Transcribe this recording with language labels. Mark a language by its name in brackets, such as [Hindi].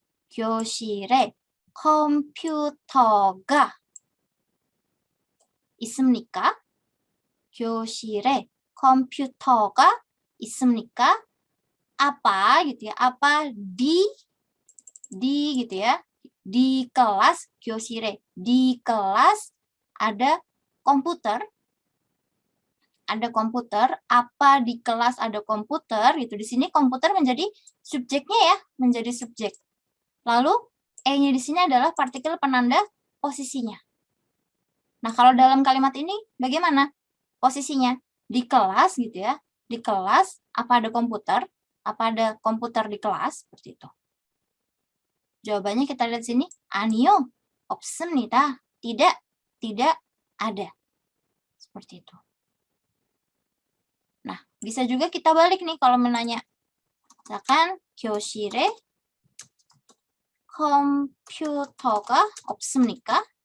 [Korean] 교실에 컴퓨터가 있습니까? 교실에 컴퓨터가 있습니까? [Indonesian] Apa gitu ya? Apa di gitu ya? Di kelas 교실에 di kelas ada komputer. Ada komputer, apa di kelas ada komputer gitu. Di sini komputer menjadi subjeknya ya, menjadi subjek. Lalu e-nya di sini adalah partikel penanda posisinya. Nah, kalau dalam kalimat ini bagaimana posisinya? Di kelas gitu ya. Di kelas Apa ada komputer? Apa ada komputer di kelas? Seperti itu. Jawabannya kita lihat sini. [Korean] 아니요, 없습니다. [Indonesian] Tidak, tidak ada. Seperti itu. Nah, bisa juga kita balik nih kalau menanya. Misalkan, [Korean] 교실에 컴퓨터가 없습니까?